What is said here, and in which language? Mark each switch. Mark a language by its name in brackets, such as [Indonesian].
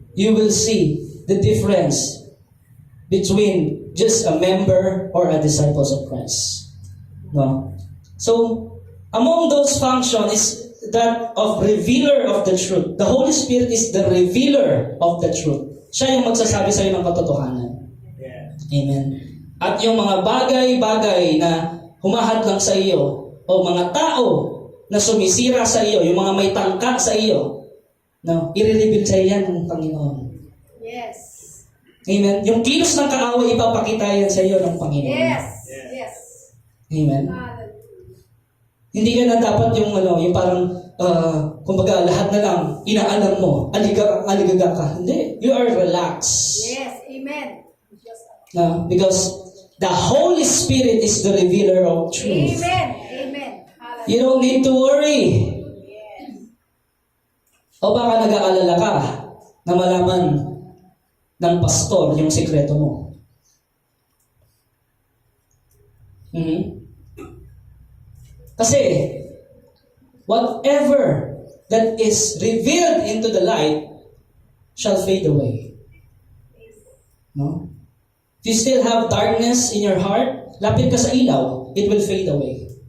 [English] You will see the difference between just a member or a disciple of Christ. No? So, among those functions is that of revealer of the truth. The Holy Spirit is the revealer of the truth. [Filipino] Siya yung magsasabi sa iyo ng katotohanan. Amen. At yung mga bagay-bagay na humahadlang sa iyo, o mga tao na sumisira sa iyo, yung mga may tangka sa iyo, no, i-reveal sa yan ng Panginoon. [English] Yes. Amen. [Filipino] Yung kilos ng kaaway, ipapakita yan sa iyo ng Panginoon. [English] Yes. Yes. Amen. Hallelujah. [Filipino] Hindi ka na dapat yung yung parang kumbaga lahat na lang inaalam mo, aligaga ka. Hindi. [English] You are relaxed. Yes. Amen. Because the Holy Spirit is the revealer of truth. Amen. Amen. Hallelujah. You don't need to worry. Yes. [Filipino] O baka nag-aalala ka na malaman ng pastor yung sikreto mo. [English] Kasi, whatever that is revealed into the light shall fade away. No? If you still have darkness in your heart, [Filipino] lapit ka sa ilaw, [English] it will fade away.